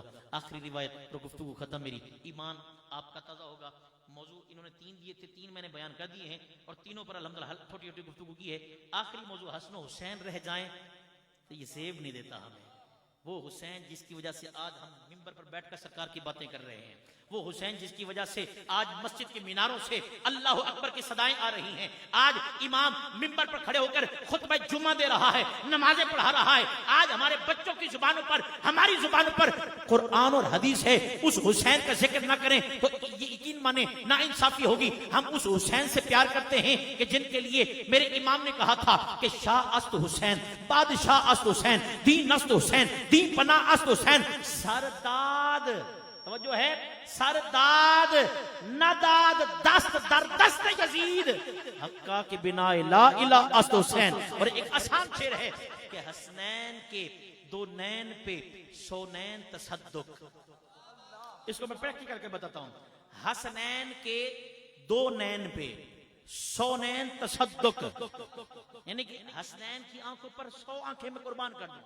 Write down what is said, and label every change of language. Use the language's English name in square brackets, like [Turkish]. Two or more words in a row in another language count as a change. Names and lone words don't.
[Urdu] آخری روایت تو گفتگو ختم میری، ایمان آپکا تازہ ہوگا. موضوع انہوں نے 3 دیے تھے، 3 میں نے بیان کر دیے ہیں اور تینوں پر الحمدللہ چھوٹی چھوٹی گفتگو کی ہے. آخری موضوع حسن حسین رہ جائے تو یہ سیب نہیں دیتا ہمیں. وہ حسین جس کی وجہ سے آج ہم منبر پر بیٹھ کر سرکار کی باتیں کر رہے ہیں, وہ حسین جس کی وجہ سے آج مسجد کے میناروں سے اللہ اکبر کی صدائیں آ رہی ہیں. آج امام منبر پر کھڑے ہو کر خطبہ جمعہ دے رہا ہے, نمازیں پڑھا رہا ہے. آج ہمارے بچوں کی زبانوں پر, ہماری زبانوں پر قرآن اور حدیث ہے. اس حسین کا ذکر نہ کریں تو یہ یقین مانے نا انصافی ہوگی. ہم اس حسین سے پیار کرتے ہیں کہ جن کے لیے میرے امام نے کہا تھا کہ [Persian] شاہ است حسین, بادشاہ است حسین, دین است حسین, دین پناہ است حسین. [Urdu] سرداد توجہ ہے, [Persian] سرداد نداد دست در دست یزید, حقا کے بنا لا الہ است حسین. [Urdu] اور ایک آسان شعر ہے کہ حسنین کے دو نین پہ سو نین تصدق. اس کو میں پریکٹیکل کر بتاتا ہوں. حسنین کے دو نین پہ سو نین تصدق, یعنی کہ حسنین کی آنکھوں پر 100 آنکھیں میں قربان کر دوں.